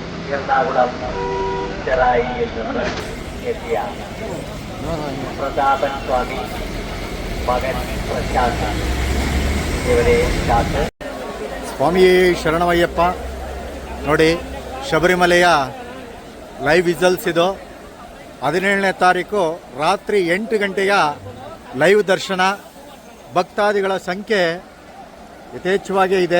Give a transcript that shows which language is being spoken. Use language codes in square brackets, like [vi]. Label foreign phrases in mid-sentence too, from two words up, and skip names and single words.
[ml] എറണാകുളം ചെറായിയിൽ നിന്ന് എത്തിയ പ്രതാപൻ സ്വാമി മകൻ പ്രശാന്ത് [kn] ಇವರೇ ಶಾಸಕ. ಸ್ವಾಮಿಯೇ ಶರಣಮಯ್ಯಪ್ಪ. ನೋಡಿ, ಶಬರಿಮಲೆಯ [en] live visuals [kn] ಇದು. 17ನೇ ತಾರೀಕು ರಾತ್ರಿ 8 ಗಂಟೆಯ ಲೈವ್ ದರ್ಶನ. ಭಕ್ತಾದಿಗಳ ಸಂಖ್ಯೆ ಯಥೇಚ್ಛವಾಗಿ ಇದೆ.